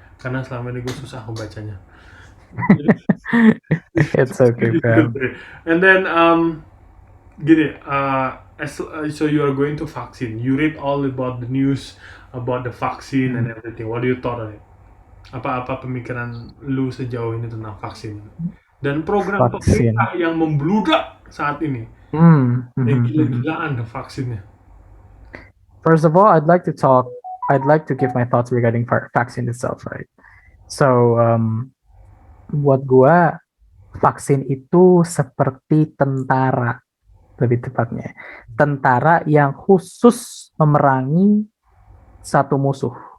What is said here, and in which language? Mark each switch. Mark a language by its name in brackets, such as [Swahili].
[Indonesian] Karena selama ini gue susah membacanya. [English] It's okay, bro. And then [Indonesian] gini, [English] so you are going to vaccine. You read all about the news about the vaccine and everything. What do you thought of it? [Indonesian] Apa pemikiran lu sejauh ini tentang vaksin? Dan program pemerintah yang membludak saat ini. Gila-gilaan vaksinnya. [English] First of all, I'd like to give my thoughts regarding vaccine itself, right? [Indonesian] So, buat gua vaksin itu seperti tentara, lebih tepatnya. Tentara yang khusus memerangi satu musuh.